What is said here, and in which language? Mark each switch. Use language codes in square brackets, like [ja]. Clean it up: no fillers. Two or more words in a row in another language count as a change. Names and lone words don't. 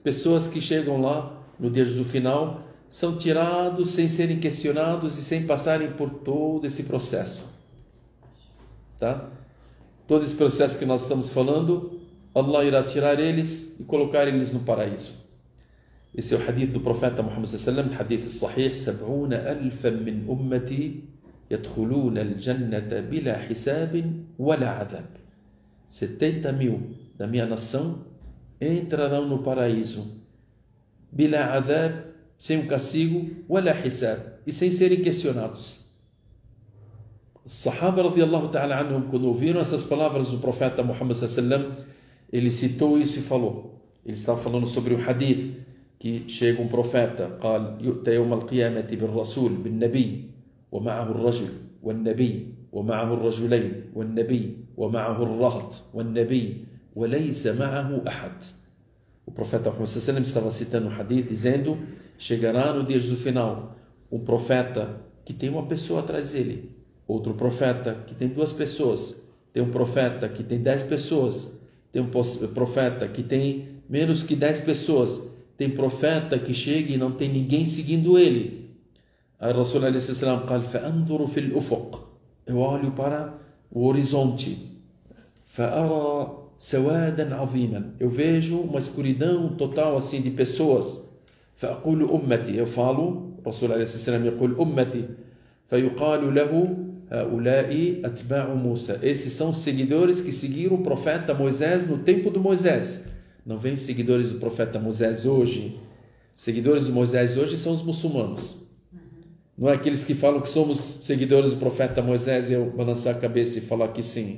[pt] Pessoas que chegam lá no dia do final, são tirados sem serem questionados e sem passarem por todo esse processo. Tá? Todo esse processo que nós estamos falando, Allah irá tirar eles e colocar eles no paraíso. Esse é o hadith do profeta Muhammad [ar] صلى الله عليه وسلم, حديث صحيح: [pt] 70,000 [ar] من أمتي يدخلون الجنة بلا حساب ولا عذاب. [pt] 70.000 da minha nação entrarão no paraíso [ar] بلا عذاب, [pt] sem um castigo, [ar] ولا حساب, [pt] e sem serem questionados. Os Sahaba [ar] رضي الله تعالى عنهم, [pt] quando ouviram essas palavras do profeta Muhammad [ar] صلى الله عليه وسلم, [pt] ele citou isso e falou. Ele estava falando sobre o hadith que chega um profeta, [ar] قال يؤتى يوم القيامة بالرسول بالنبي ومعه الرجل والنبي ومعه الرجلين والنبي ومعه الرهط والنبي وليس معه أحد. [pt] O profeta Muhammad [ar] صلى الله عليه وسلم [pt] estava citando um hadith dizendo: chegará no dia do final um profeta que tem uma pessoa atrás dele, outro profeta que tem 2 pessoas, tem um profeta que tem 10 pessoas, tem um profeta que tem menos que 10 pessoas, tem profeta que chega e não tem ninguém seguindo ele. Aí o [ar] رسول عليه السلام قال فأنظر في الأفق, [pt] eu olho para o horizonte, [ar] فأرى سوادا عظيما, [pt] eu vejo uma escuridão total assim de pessoas. [ar] فأقول أمتي, [pt] eu falo, o [ar] Rasul عليه السلام يقول أمتي, فيقال له هؤلاء أتباع موسى, [pt] esses são os seguidores que seguiram o profeta Moisés no tempo de Moisés. Não vem os seguidores do profeta Moisés hoje. Os seguidores de Moisés hoje são os muçulmanos. Não é aqueles que falam que somos seguidores do profeta Moisés e eu balançar a cabeça e falar que sim.